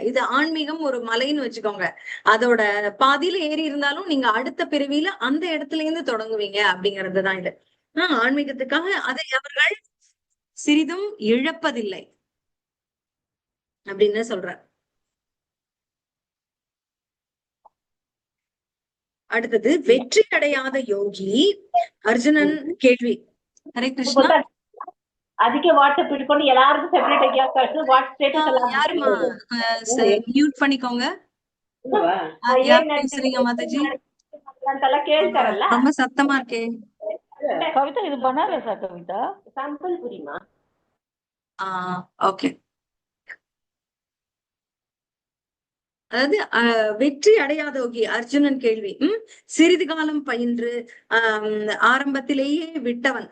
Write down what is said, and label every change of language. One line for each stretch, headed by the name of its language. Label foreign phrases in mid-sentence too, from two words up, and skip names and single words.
Tamil: இது ஆன்மீகம் ஒரு மலைன்னு வச்சுக்கோங்க. அதோட பாதியில ஏறி இருந்தாலும் நீங்க அடுத்த பிறவியில அந்த இடத்துல இருந்து தொடங்குவீங்க அப்படிங்கறதுதான் இது. ஆன்மீகத்துக்காக அதை அவர்கள் சிறிதும் இழப்பதில்லை அப்படின்னு சொல்ற. அடுத்தது வெற்றி அடையாத யோகி அர்ஜுனன் ಕೇಳ್ವಿ.
Kannada: ಹರೇ ಕೃಷ್ಣ. ಅದಕ್ಕೆ ವಾಟ್ಸ್ಆಪ್ ಇಟ್ಕೊಂಡು ಎಲ್ಲಾರ್ಗೂ ಸೆಪರೇಟ್ ಆಗಿ ಕಳ್ಸು. ವಾಟ್ಸ್ ಸ್ಟೇಟಸ್ ಎಲ್ಲ
Tamil: யாருமா மியூட் பண்ணிக்கோங்க. ಯಾರು பேசுறீங்க ಮಾತಾಜಿ?
Kannada: ಅಂತೆಲ್ಲ ಕೇಳ್ತಾರಲ್ಲ,
Tamil: ரொம்ப சத்தமா இருக்கே. கவிதா இது பனாரஸா கவிதா? ಸಂಬಲ್ಪುರಿಮಾ. ஓகே. அதாவது வெற்றி அடையாத யோகி அர்ஜுனன் கேள்வி. சிறிது காலம் பயின்று ஆரம்பத்திலேயே விட்டவன்.